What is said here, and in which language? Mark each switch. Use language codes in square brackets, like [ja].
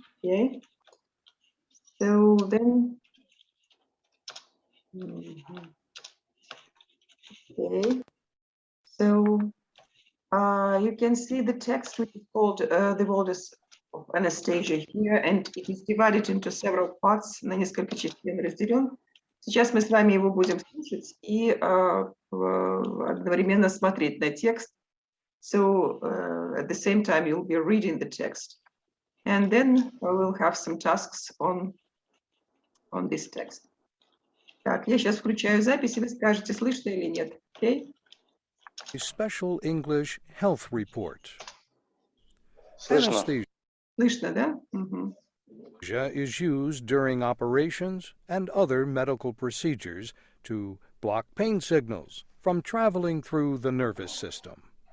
[en] Okay. So then, okay. So you can see the text, which is called "The World of Anesthesia" here, and it is divided into several parts, [ru] на несколько частей разделен. Сейчас мы с вами его будем слушать и одновременно смотреть на текст. [en] So at the same time, you'll be reading the text. And then we'll have some tasks on this text. [ru] Так, я сейчас включаю запись, и вы скажете, слышно или нет. [en] Okay? A special English health report. [ru] Слышно. Слышно, да? [en] Anesthesia is used during operations and other medical procedures to block pain signals from traveling through the nervous system.